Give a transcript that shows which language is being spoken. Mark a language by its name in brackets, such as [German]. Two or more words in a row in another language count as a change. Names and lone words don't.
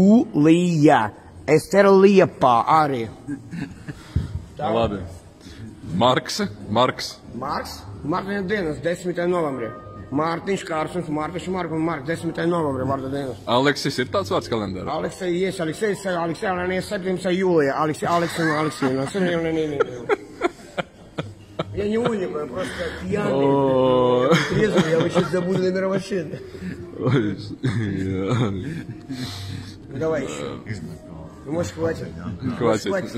[Latvian] jūlijā. Estera Liepā arī. Tā labi. Marks. Marks ir dienas, 10. novembrī. Mārtiņš Kārsons, Mārtiņš Marks un Marks 10. novembrī vārda dienas. Aleksis ir tāds vārds kalendārā? Alexei, 17. jūlijā. Alexei. [Russian] Я не умник, я просто пьяный. Я трезвый, я вообще забуду номера машины. Давай еще. Может, хватит? Хватит.